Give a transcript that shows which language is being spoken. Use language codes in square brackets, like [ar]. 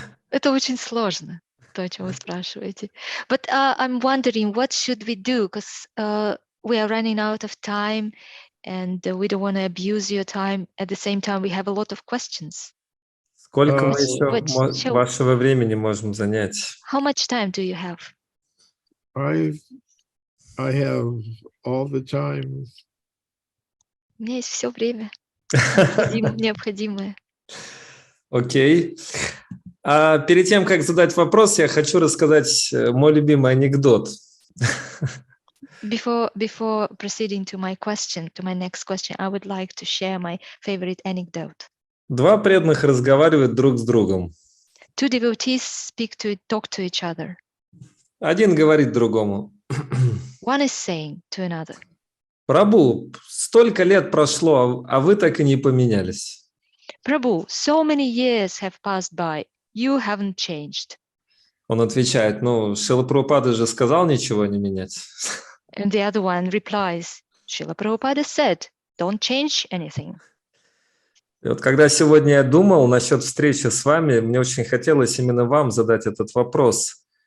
[ru] Это очень сложно, то, о чем вы спрашиваете. [en] But I'm wondering, what should we do? Because we are running out of time, and we don't want to abuse your time. At the same time, we have a lot of questions. [ru] Сколько мы еще вашего времени можем занять? [en] How much time do you have? I have all the time. [ru] У меня есть все время необходимое. Окей. А перед тем, как задать вопрос, я хочу рассказать мой любимый анекдот. [en] Before proceeding to my next question, I would like to share my favorite anecdote. [ru] Два преданных разговаривают друг с другом. [en] Two devotees talk to each other. [ru] Один говорит другому. [en] One is saying to another. [ru] Прабху, столько лет прошло, а вы так и не поменялись. [en] Prabhu, so many years have passed by. You haven't changed. [ru] Он отвечает, Шрила Прабхупада же сказал ничего не менять. [en] And the other one replies, Шрила Прабхупада said, don't change anything. [ru] И вот когда сегодня я думал насчет встречи с вами, мне очень хотелось именно вам задать этот вопрос.